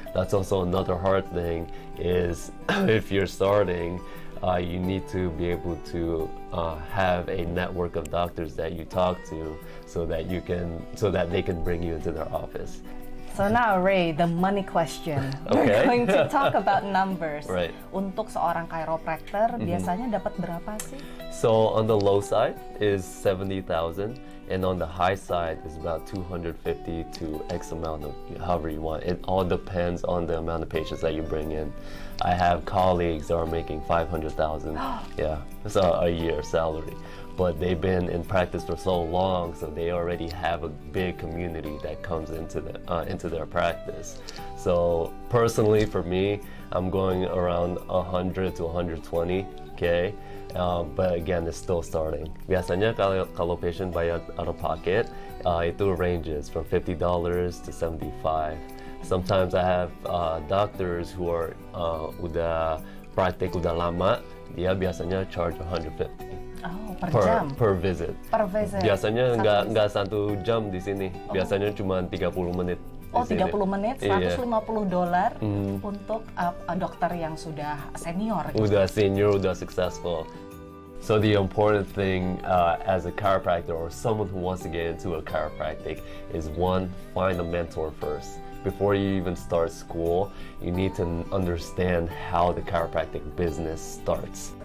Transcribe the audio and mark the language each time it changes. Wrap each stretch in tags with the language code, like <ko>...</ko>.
<en>That's also another hard thing is if you're starting, you need to be able to have a network of doctors that you talk to so that they can bring you into their office. So now, Ray, the money question. Okay. We're going to talk about numbers. Right.</en> <id>Untuk seorang chiropractor, biasanya dapat berapa sih?</id> <en>So on the low side is 70,000, and on the high side is about 250 to X amount of however you want. It all depends on the amount of patients that you bring in. I have colleagues that are making 500,000, so a year salary. But they've been in practice for so long, so they already have a big community that comes into their practice. So personally, for me, I'm going around 100 to 120K. But again, it's still starting.</en> <id>Biasanya kalau patient bayar</id> <en>out of pocket,</en> <id>itu</id> <en>ranges from $50 to $75. Sometimes I have doctors who are</en> <id>udah praktek udah lama, dia biasanya</id> <en>charge 150.</en> <id>Oh, per jam?</id> <en>Per visit. Per visit.</en> <id>Biasanya nggak 1 jam di sini. Biasanya cuma 30 menit. Oh, 30 menit, $150 Iya. Untuk dokter yang sudah senior. Gitu. Udah senior, udah</id> <en>successful. So the important thing as a chiropractor or someone who wants to get into a chiropractic is one, find a mentor first. Before you even start school, you need to understand how the chiropractic business starts.</en>